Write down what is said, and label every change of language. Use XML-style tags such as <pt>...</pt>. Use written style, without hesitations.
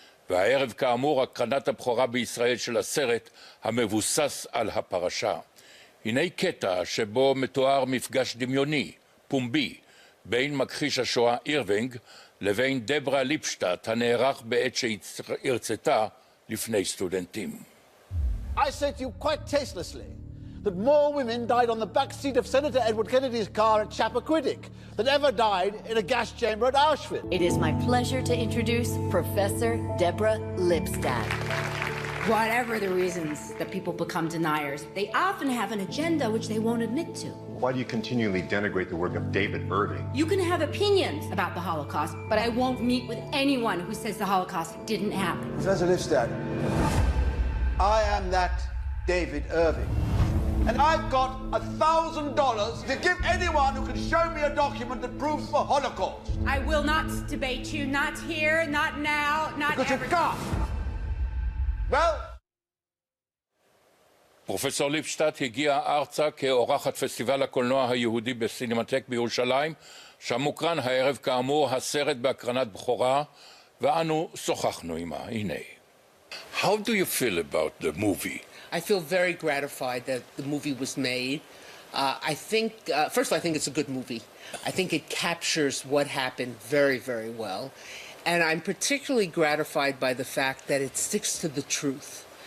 <he>והערב כאמור הקרנת הבכורה בישראל של הסרט המבוסס על הפרשה. הנה קטע שבו מתואר מפגש דמיוני, פומבי, בין מכחיש השואה אירווינג לבין דברה ליפשטדט הנערך בעת שהרצתה לפני סטודנטים.</he> <en>I say to you quite tastelessly that more women died on the back seat of Senator Edward Kennedy's car at Chappaquiddick than ever died in a gas chamber at Auschwitz. It is my pleasure to introduce Professor Debra Lipstadt. Whatever the reasons that people become deniers, they often have an agenda which they won't admit to. Why do you continually denigrate the work of David Irving? You can have opinions about the Holocaust, but I won't meet with anyone who says the Holocaust didn't happen. Professor Lipstadt, I am that David Irving. And I've got $1,000 to give anyone who can show me a document that proves the Holocaust. I will not debate you, not here, not now, not Because ever. you can't. Well...</en> <he>פרופסור ליפשטדט הגיע ארצה כאורחת פסטיבל הקולנוע היהודי בסינמטק בירושלים, שם מוקרן הערב כאמור הסרט בהקרנת בכורה, ואנו שוחחנו עמה. הנה.</he> <en>How do you feel about the movie? I feel very gratified that the movie was made. I think, first of all, I think it's a good movie. I think it captures what happened very, very well. And I'm particularly gratified by the fact that it sticks to the truth.</en>